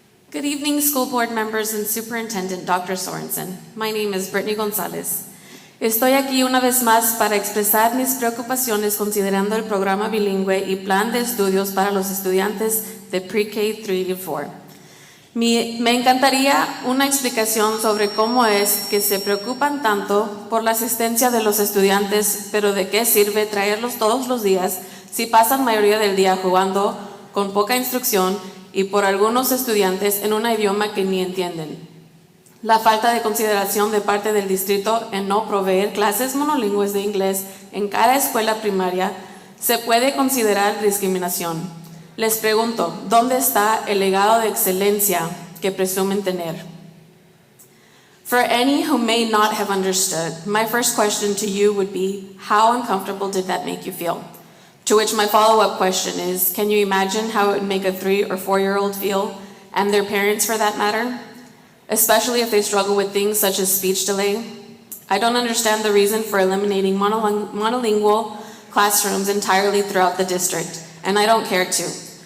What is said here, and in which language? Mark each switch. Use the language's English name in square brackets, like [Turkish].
[English] Good evening, school board members and Superintendent Dr. Sorensen. My name is Brittany Gonzalez. [Spanish] Estoy aquí una vez más para expresar mis preocupaciones considerando el programa bilingüe y plan de estudios para los estudiantes de Pre-K 3 y 4. Me encantaría una explicación sobre cómo es que se preocupan tanto por la asistencia de los estudiantes, pero de qué sirve traerlos todos los días si pasan mayoría del día jugando con poca instrucción y por algunos estudiantes en un idioma que ni entienden. La falta de consideración de parte del distrito en no proveer clases monolingües de inglés en cada escuela primaria se puede considerar discriminación. Les pregunto, ¿dónde está el legado de excelencia que presumen tener? [English] For any who may not have understood, my first question to you would be, how uncomfortable did that make you feel? To which my follow-up question is, can you imagine how it would make a 3 or 4-year-old feel, and their parents for that matter? Especially if they struggle with things such as speech delay. I don't understand the reason for eliminating monolingual classrooms entirely throughout the district, and I don't care to.